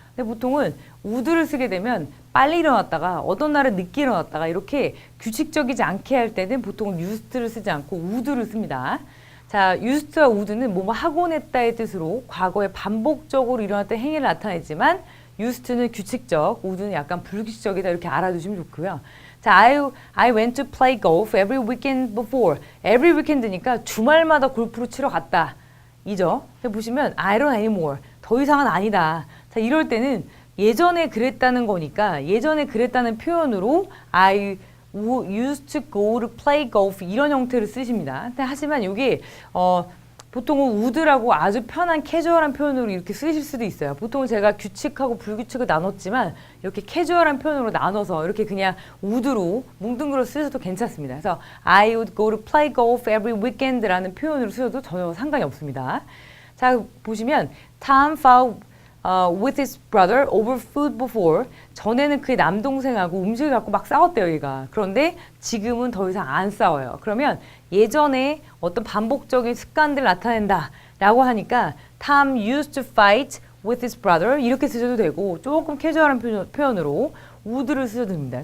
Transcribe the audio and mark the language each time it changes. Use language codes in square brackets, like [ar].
[ko] 근데 보통은 would를 쓰게 되면 빨리 일어났다가 어떤 날은 늦게 일어났다가 이렇게 규칙적이지 않게 할 때는 보통은 used를 쓰지 않고 would를 씁니다. 자, used와 would는 뭐뭐 하곤 했다의 뜻으로 과거에 반복적으로 일어났던 행위를 나타내지만 used는 규칙적, would는 약간 불규칙적이다 이렇게 알아두시면 좋고요. [en] 자, I went to play golf every weekend before. [ko] every weekend니까 주말마다 골프를 치러 갔다. 이죠. [en] 보시면 I don't anymore. [ko] 더 이상은 아니다. 자, 이럴 때는 예전에 그랬다는 거니까 예전에 그랬다는 표현으로 [en] I used to go to play golf [ko] 이런 형태를 쓰십니다. 근데 하지만 이게 보통은 would라고 아주 편한 캐주얼한 표현으로 이렇게 쓰실 수도 있어요. 보통은 제가 규칙하고 불규칙을 나눴지만 이렇게 캐주얼한 표현으로 나눠서 이렇게 그냥 would로 뭉뚱그려 쓰셔도 괜찮습니다. [en] 그래서 I would go to play golf every weekend라는 [ko] 표현으로 쓰셔도 전혀 상관이 없습니다. 자, 보시면 [en] Tom fought with his brother over food before. [ko] 전에는 그의 남동생하고 음식을 갖고 막 싸웠대요, 얘가. 그런데 지금은 더 이상 안 싸워요. 그러면 예전에 어떤 반복적인 습관들을 나타낸다 라고 하니까 [en] Tom used to fight with his brother [ko] 이렇게 쓰셔도 되고 조금 캐주얼한 표현으로 would를 쓰셔도 됩니다.